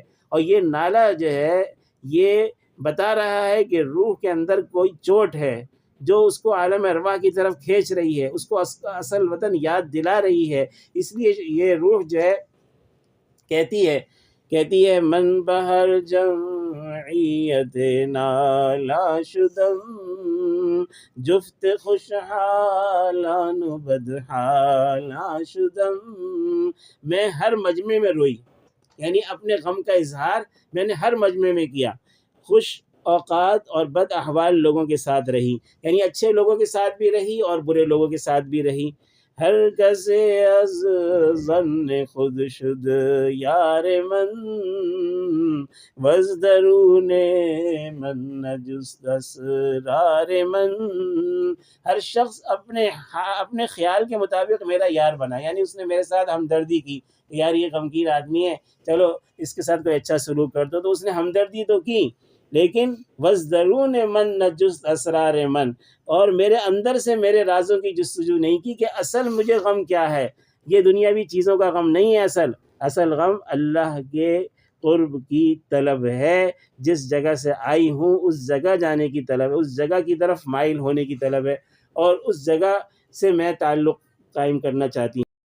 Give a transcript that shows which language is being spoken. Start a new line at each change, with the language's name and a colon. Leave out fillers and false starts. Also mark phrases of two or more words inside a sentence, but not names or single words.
Urdu: اور یہ نالہ جو ہے یہ بتا رہا ہے کہ روح کے اندر کوئی چوٹ ہے جو اس کو عالم ارواح کی طرف کھینچ رہی ہے، اس کو اصل وطن یاد دلا رہی ہے۔ اس لیے یہ روح جو ہے کہتی ہے
Persian: من بہر جمعیت نالا شدم، جفت خوشحالان بدحالا شدم،
Urdu: میں ہر مجمع میں روئی، یعنی اپنے غم کا اظہار میں نے ہر مجمع میں کیا، خوش اوقات اور بد احوال لوگوں کے ساتھ رہی، یعنی اچھے لوگوں کے ساتھ بھی رہی اور برے لوگوں کے ساتھ بھی رہی۔
Persian: ہر کسے از ظن خود شد یار من، وز درون من نجست اسرار من،
Urdu: ہر شخص اپنے خیال کے مطابق میرا یار بنا، یعنی اس نے میرے ساتھ ہمدردی کی، یار یہ غمگین آدمی ہے، چلو اس کے ساتھ کوئی اچھا سلوک کر دو، تو اس نے ہمدردی تو کی، لیکن
Persian: وَازْدَرُونِ مَن نَجُسْتَ اسرار من،
Urdu: اور میرے اندر سے میرے رازوں کی جستجو نہیں کی کہ اصل مجھے غم کیا ہے۔ یہ دنیاوی چیزوں کا غم نہیں ہے، اصل غم اللہ کے قرب کی طلب ہے، جس جگہ سے آئی ہوں اس جگہ جانے کی طلب ہے، اس جگہ کی طرف مائل ہونے کی طلب ہے، اور اس جگہ سے میں تعلق قائم کرنا چاہتی ہوں۔